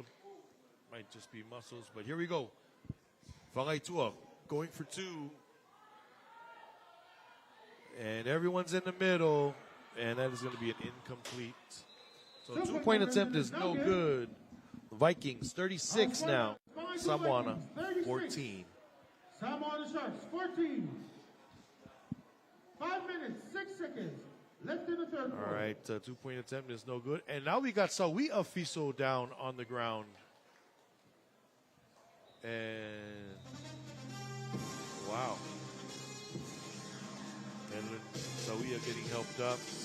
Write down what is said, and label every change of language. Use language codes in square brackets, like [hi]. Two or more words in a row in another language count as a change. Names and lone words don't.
[en] Might just be muscles, but here we go. Whangaitua going for 2. And everyone's in the middle, and that is going to be an incomplete. So 2-point attempt is no good. The Vikings 36 now. Samoa 14. Samoa Sharks 14. 5 minutes, 6 seconds left in the third quarter. All right, 2-point attempt is no good. And now we got Sawi Afiso down on the ground. And wow. And Sawia getting helped up.